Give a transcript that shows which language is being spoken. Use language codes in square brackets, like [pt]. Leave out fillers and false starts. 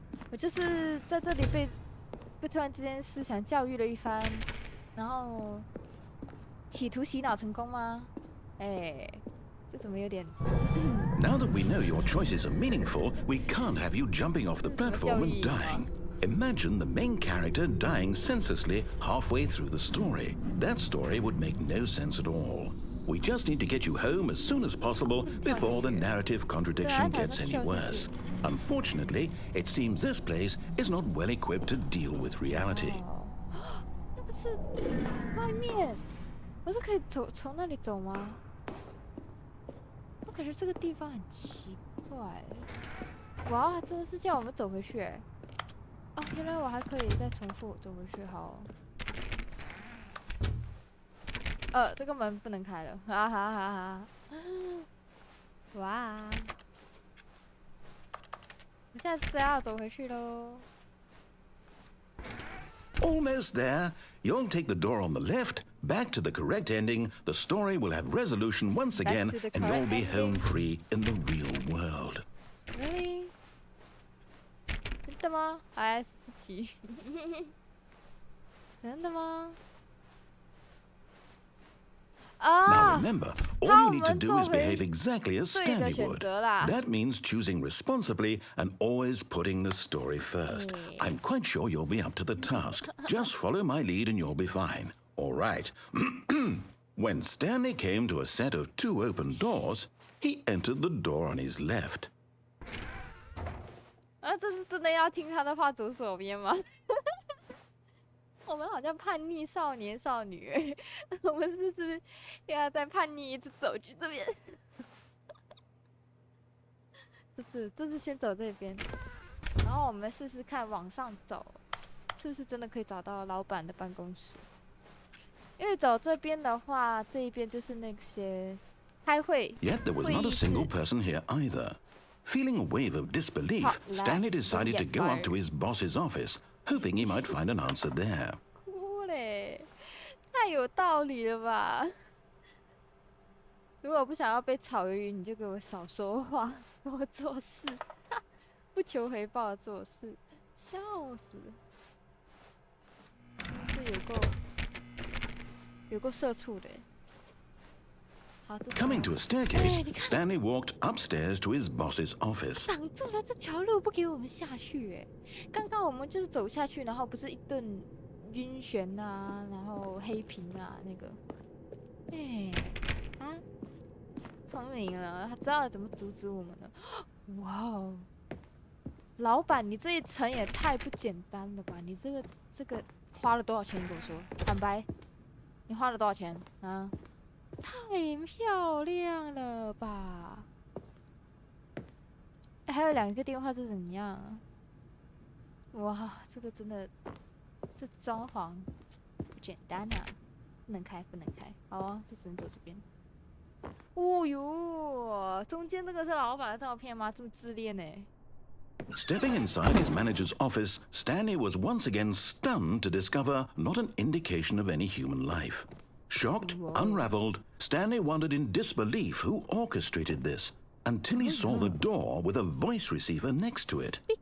[zh] 我就是在这里被突然之间思想教育了一番，然后企图洗脑成功吗？哎，这怎么有点 [en] ？Now that we know your choices are meaningful, we can't have you jumping off the platform and dying. Imagine the main character dying senselessly halfway through the story. That story would make no sense at all. We just need to get you home as soon as possible before the narrative contradiction gets any worse. Unfortunately, it seems this place is not well equipped to deal with reality. [zh] 那不是外面？我是可以从那里走吗？我感觉这个地方很奇怪。哇，真的是叫我们走回去哎！哦，原来我还可以再重复走回去，好。这个门不能开了，哈哈哈哈！哇，我现在只要走回去喽。 [en] Almost there. You'll take the door on the left, back to the correct ending. The story will have resolution once again, and you'll be home free in the real world. Really? [zh] 真的吗？还47？ 真的吗？ [en] Now remember, all you need to do is behave exactly as Stanley would. That means choosing responsibly and always putting the story first. I'm quite sure you'll be up to the task. Just follow my lead and you'll be fine. All right. When Stanley came to a set of 2 open doors, he entered the door on his left. [zh] 这是真的要听他的话走左边吗？我们好像叛逆少年少女，我们是不是要再叛逆一次走去这边？这次先走这边，然后我们试试看往上走，是不是真的可以找到老板的办公室？因为走这边的话，这一边就是那些开会。 [en] Yet there was not a single person here either. Feeling a wave of disbelief, Stanley decided to go up to his boss's office, hoping he might find an answer there. [zh] 哭嘞，太太有道理了吧！如果不想要被炒鱿鱼，你就给我少说话，多做事，不求回报的做事，笑死！是有够社畜的。好，这 [en] Coming to a staircase, Stanley walked upstairs to his boss's office. [zh] 挡住了这条路，不给我们下去哎！刚刚我们就是走下去，然后不是一顿晕眩啊，然后黑屏啊那个，啊，聪明了，他知道怎么阻止我们了。哇哦，老板，你这一层也太不简单了吧？你这个花了多少钱？你跟我说，坦白，你花了多少钱啊？太漂亮了吧！还有2个电话是怎样？哇，这个真的，这装潢不简单啊！不能开，不能开。好啊，这只能走这边。哦哟，中间这个是老板的照片吗？这么自恋呢 [en] ？Stepping inside his manager's office, Stanley was once again stunned to discover not an indication of any human life. Shocked, unraveled, Stanley wondered in disbelief who orchestrated this, until he saw the door with a voice receiver next to it.